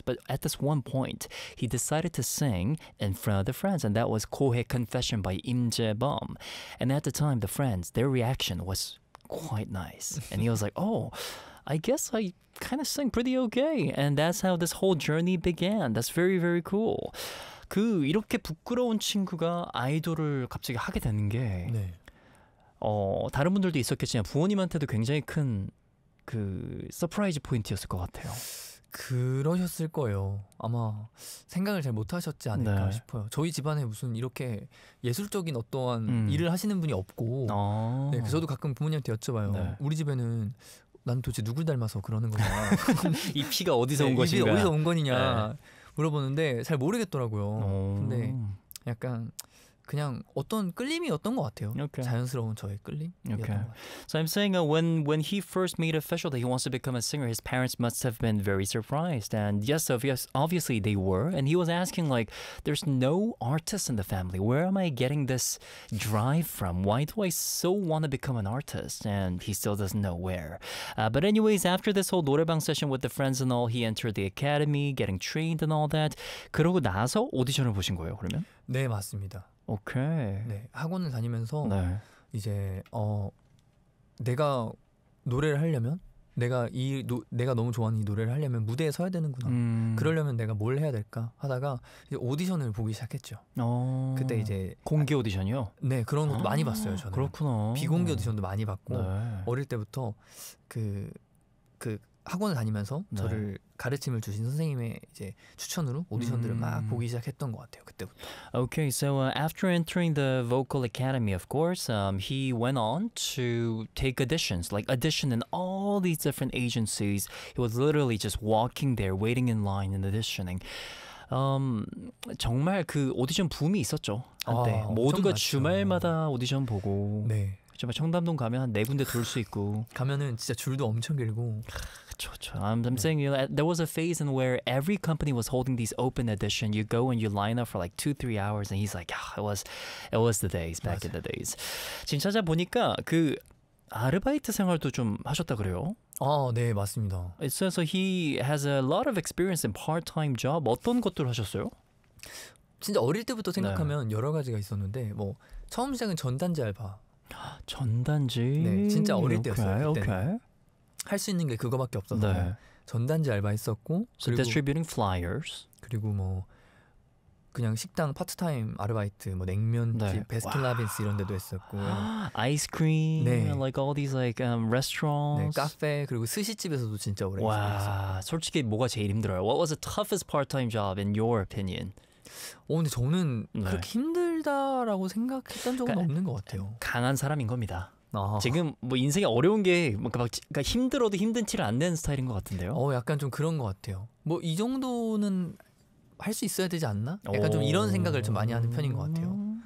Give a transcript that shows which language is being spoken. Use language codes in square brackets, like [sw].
[en] But at this one point, he decided to sing in front of the friends, and that was 고해 confession by 임재범. And at the time, the friends, their reaction was quite nice, and he was like, oh, I guess I kind of sing pretty okay, and that's how this whole journey began. That's very, very cool. [ko] 그 이렇게 부끄러운 친구가 아이돌을 갑자기 하게 되는 게 네. 다른 분들도 있었겠지만 부모님한테도 굉장히 큰 그 서프라이즈 포인트였을 것 같아요. 그러셨을 거예요. 아마 생각을 잘 못하셨지 않을까 네. 싶어요. 저희 집안에 무슨 이렇게 예술적인 어떠한 일을 하시는 분이 없고 네, 저도 가끔 부모님한테 여쭤봐요. 네. 우리 집에는 난 도대체 누굴 닮아서 그러는 거냐 이 피가 어디서 온 것인가 이 피가 어디서 온 거냐 네. 물어보는데 잘 모르겠더라고요. 근데 약간 그냥 어떤 끌림이 어떤 것 같아요. Okay. 자연스러운 저의 끌림. [en] Okay. So I'm saying when he first made official that he wants to become a singer, his parents must have been very surprised. And yes, obviously they were. And he was asking like, there's no artist in the family. Where am I getting this drive from? Why do I so want to become an artist? And he still doesn't know where. But anyways, after this whole 노래방 session with the friends and all, he entered the academy, getting trained and all that. [ko] 그러고 나서 오디션을 보신 거예요, 그러면? 네, 맞습니다. 오케이. 네, 학원을 다니면서 네. 이제 내가 노래를 하려면 내가 너무 좋아하는 이 노래를 하려면 무대에 서야 되는구나. 그러려면 내가 뭘 해야 될까 하다가 이제 오디션을 보기 시작했죠. 그때 이제 공개 오디션이요? 네, 그런 것도 많이 봤어요, 저는. 그렇구나. 비공개 오디션도 많이 봤고 네. 어릴 때부터 그 학원을 다니면서 네. 저를 가르침을 주신 선생님의 이제 추천으로 오디션들을 막 보기 시작했던 것 같아요 그때부터. [en] Okay, so after entering the vocal academy, of course, he went on to take auditions, like audition in all these different agencies. He was literally just walking there, waiting in line and auditioning. [ko] 정말 그 오디션 붐이 있었죠 한때. 모두가 맞죠. 주말마다 오디션 보고. 네. 정말 청담동 가면 한 네 군데 돌 수 있고. 가면은 진짜 줄도 엄청 길고. [en] 저 I'm saying you know, there was a phase in where every company was holding these open audition. You go and you line up for like 2-3 hours and he's like, "Ah, it was the days back [ko] 맞아요. [en] in the days." [ko] 지금 찾아보니까 그 아르바이트 생활도 좀 하셨다 그래요? 아, 네, 맞습니다. [en] It says so he has a lot of experience in part-time job. [ko] 어떤 것들을 하셨어요? 진짜 어릴 때부터 생각하면 네. 여러 가지가 있었는데 뭐 처음 시작은 전단지 알바. 전단지? 네, 진짜 어릴 때였어요. 오케이. 할 수 있는 게 그거밖에 없어서 네. 전단지 알바 했었고 [en] so [ko] 그리고 [en] distributing flyers [ko] 그리고 뭐 그냥 식당 파트타임 아르바이트 뭐 냉면집 네. 베스킨라빈스 이런 데도 했었고 아이스크림 네. [en] like all these like restaurants [ko] 네, 카페 그리고 스시집에서도 진짜 오래 있었어요. 솔직히 뭐가 제일 힘들어요? [en] What was the toughest part-time job in your opinion? [ko] 근데 저는 네. 그렇게 힘들다라고 생각했던 적은 없는 것 같아요. 강한 사람인 겁니다. 지금 뭐 인생이 어려운 게 뭔가 막 그러니까 힘들어도 힘든 티를 안 내는 스타일인 것 같은데요. 약간 좀 그런 것 같아요. 뭐 이 정도는 할 수 있어야 되지 않나? 약간 좀 이런 생각을 좀 많이 하는 편인 것 같아요.